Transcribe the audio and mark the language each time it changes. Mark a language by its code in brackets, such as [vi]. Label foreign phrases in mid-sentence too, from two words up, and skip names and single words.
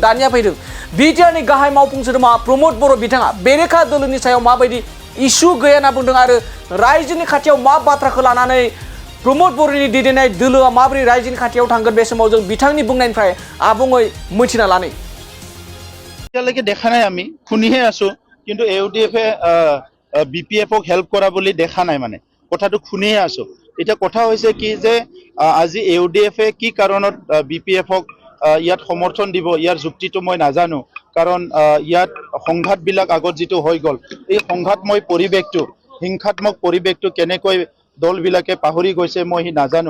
[brx] दानिया फैदों बिटिआरनि गाहाय मावफुं सोद्रोमा प्रमद बर' बिथाङा बेरेखा दोलोनि सायाव माबायदि इसु गैया होनना बुंदों आरो रायजोनि खाथियाव मा बाथ्राखौ लानानै प्रमद बर'नि दैदेननाय दोलोआ माबोरै रायजोनि खाथियाव थांगोन बे समाव जों बिथांनि बुंनायनिफ्राय आबुङै मिथिना लानि। [as] এতিয়ালৈকে দেখা নাই, আমি শুনিহে আছো, কিন্তু ইউডিএফে বিপিএফক হেল্প কৰা বুলি দেখা নাই, মানে কথাটো শুনিহে আছো। এতিয়া কথা হৈছে কি যে আজি ইউডিএফে কি কাৰণত বিপিএফক ইয়াত সমৰ্থন দিব, ইয়াৰ যুক্তিটো মই নাজানো, কাৰণ ইয়াত সংঘাতবিলাক আগত যিটো হৈ গ'ল, এই সংঘাতময় পৰিৱেশটো, হিংসাত্মক পৰিৱেশটো কেনেকৈ দলবিলাকে পাহৰি গৈছে মই নাজানো।